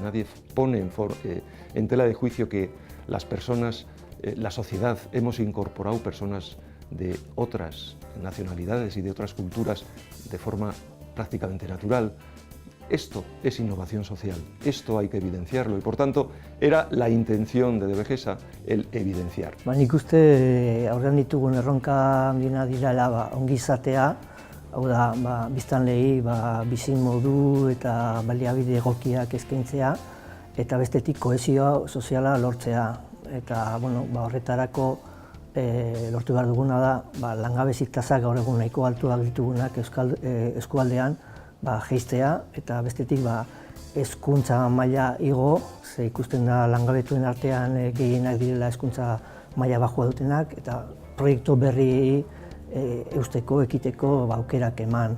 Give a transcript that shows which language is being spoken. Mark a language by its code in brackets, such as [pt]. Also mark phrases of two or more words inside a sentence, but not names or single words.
[es] Nadie pone en tela de juicio que las personas, la sociedad, hemos incorporado personas de otras nacionalidades y de otras culturas de forma prácticamente natural. Esto es innovación social, esto hay que evidenciarlo y por tanto era la intención de Devegesa el evidenciar. [eu] Nik uste aurrean ditugun erronka handiena direla ongizatea, hau da biztanleei bizin modu eta baliabide egokiak eskaintzea eta bestetik kohesio soziala lortzea. Eta horretarako lortu behar duguna da langabezi tasak gaur egun nahiko altuak ditugunak eskualdean jaistea eta bestetik hezkuntza maila igo, ze ikusten da langabetuen artean gehienak direla hezkuntza maila baxua dutenak eta proiektu berri eusteko, ekiteko aukerak eman.